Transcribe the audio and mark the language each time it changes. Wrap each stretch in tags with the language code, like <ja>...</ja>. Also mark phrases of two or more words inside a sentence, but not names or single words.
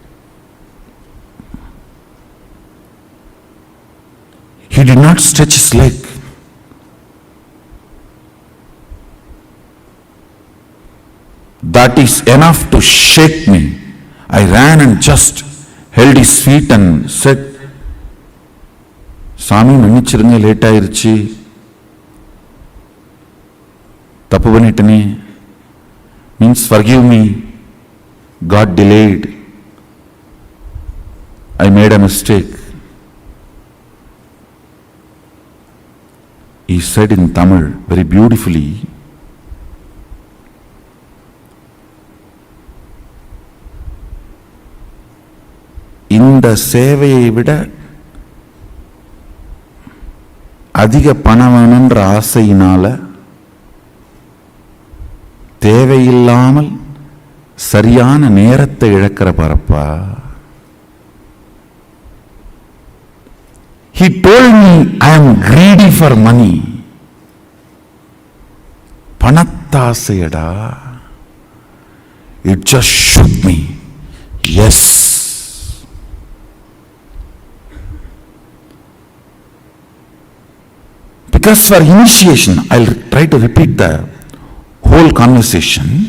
<en>He did not stretch his leg. That is enough to shake me. I ran and just held his feet and said, Swami,</en> <ta>மன்னிச்சிருங்க லேட் ஆயிருச்சு. தப்பு பண்ணிட்டேன்.</ta> <en>Means forgive me. God delayed. I made a mistake. He said in Tamil very beautifully,</en> <ta>இந்த சேவையை விட அதிக பணம் வேணுன்ற ஆசையினால தேவையில்லாமல் சரியான நேரத்தை இழக்கிற பரப்பா.</ta> <en>He told me I am greedy for money.</en> <ta>பணத்தாசையடா.</ta> <en>It just shook me. Yes. Because for initiation, I'll try to repeat the whole conversation.</en>